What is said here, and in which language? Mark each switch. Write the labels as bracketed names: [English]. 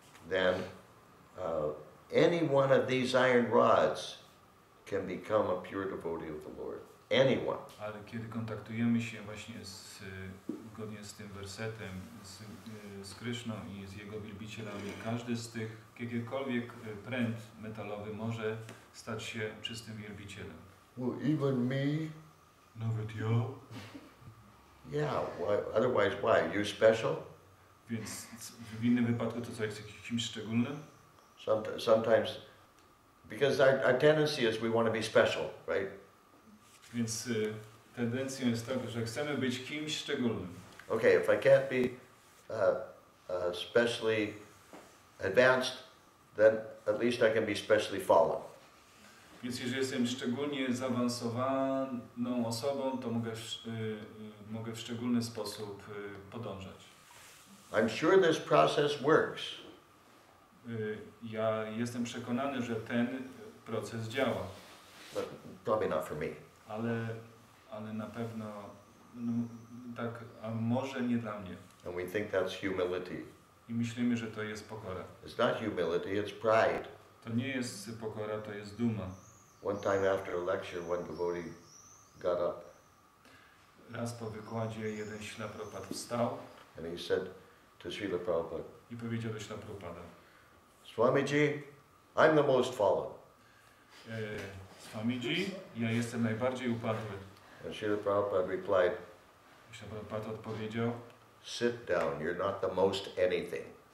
[English] then any one of these iron rods can become a pure devotee of the Lord. Anyone. [Polish] ale kiedy kontaktujemy się właśnie zgodnie z tym wersetem, z Kryszną i z Jego wielbicielami, każdy z tych, jakiekolwiek pręt metalowy może stać się czystym wielbicielem. [English] Well, even me? [Polish] Nawet ja? [English] Yeah, why, otherwise why? You special? [Polish] Więc w innym wypadku to co jest kimś szczególnym? [English] Sometimes, because our tendency is we want to be special, right? [Polish] Więc tendencją jest taka, że chcemy być kimś szczególnym. [English] Okay, if I can't be specially advanced, then at least I can be specially fallen. [Polish] Więc jeżeli jestem szczególnie zaawansowaną osobą, to mogę w szczególny sposób podążać. [English] I'm sure this process works. [Polish] Ja jestem przekonany, że ten proces działa. [English] But probably not for me. [Polish] Ale na pewno tak, a może nie dla mnie. [English] And we think that's humility. [Polish] I myślimy, że to jest pokora. [English] It's not humility, it's pride. [Polish] To nie jest pokora, to jest duma. [English] One time after a lecture, one devotee got up [Polish] Raz po wykładzie jeden Śla Prabhupada wstał [English] and he said to Srila Prabhupada, [Polish] i powiedział do Śla Prabhupada: [English] Swamiji, I'm the most fallen. [Polish] Swamiji, ja jestem najbardziej upadły. [English] And Srila Prabhupada replied, [Polish] Śla Prabhupada odpowiedział: [English] sit down, you're not the most anything.